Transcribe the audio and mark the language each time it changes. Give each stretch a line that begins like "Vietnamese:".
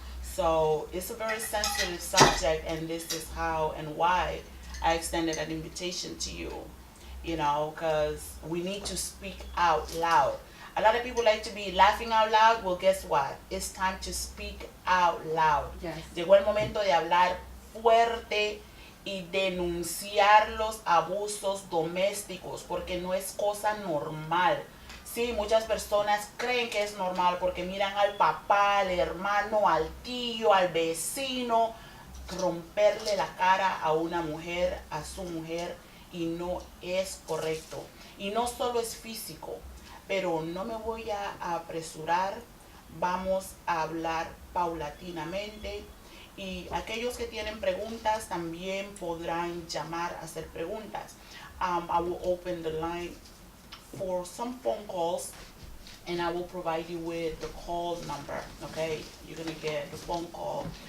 English: So it's a very sensitive subject, and this is how and why I extended an invitation to you, you know, because we need to speak out loud. A lot of people like to be laughing out loud. Well, guess what? It's time to speak out loud. Yes.
Spanish: Llegó el momento de hablar fuerte y denunciar los abusos domésticos, porque no es cosa normal. Sí, muchas personas creen que es normal porque miran al papá, al hermano, al tío, al vecino romperle la cara a una mujer, a su mujer, y no es correcto. Y no solo es físico, pero no me voy a apresurar, vamos a hablar paulatinamente. Y aquellos que tienen preguntas también podrán llamar a hacer preguntas.
English: I will open the line for some phone calls and I will provide you with the call number, okay? You're gonna get the phone call.